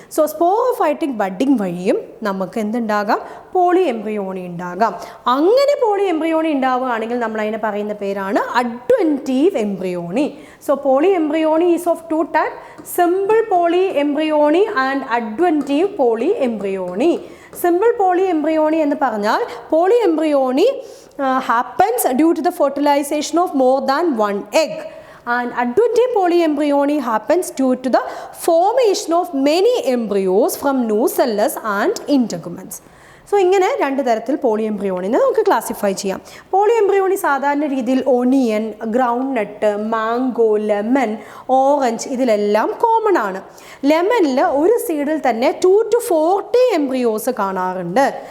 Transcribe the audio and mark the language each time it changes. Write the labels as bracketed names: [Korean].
[Malayalam] So sporophytic budding വഴിയും നമുക്ക് എന്തുണ്ടാകാം? Poly embryony ഉണ്ടാകാം. അങ്ങനെ പോളി എംബ്രിയോണി ഉണ്ടാവുകയാണെങ്കിൽ നമ്മൾ അതിനെ പറയുന്ന പേരാണ് അഡ്വൻറ്റീവ് embryony. [English] So polyembryony is of 2 types, simple polyembryony and adventive polyembryony. [Malayalam] Simple poly embryony എന്ന് പറഞ്ഞാൽ [English] Polyembryony happens due to the fertilization of more than 1 egg, and adventive polyembryony happens due to the formation of many embryos from nucellus and integuments. [Malayalam] So ഇങ്ങനെ 2 തരത്തിൽ poly എംബ്രിയോണിനെ നമുക്ക് classify ചെയ്യാം. Poly embryony സാധാരണ രീതിയിൽ onion, ground നട്ട്, mango, lemon, orange ഇതിലെല്ലാം common ആണ്. ലെമണിൽ ഒരു സീഡിൽ തന്നെ 2 to 40 എംബ്രിയോസ് കാണാറുണ്ട്.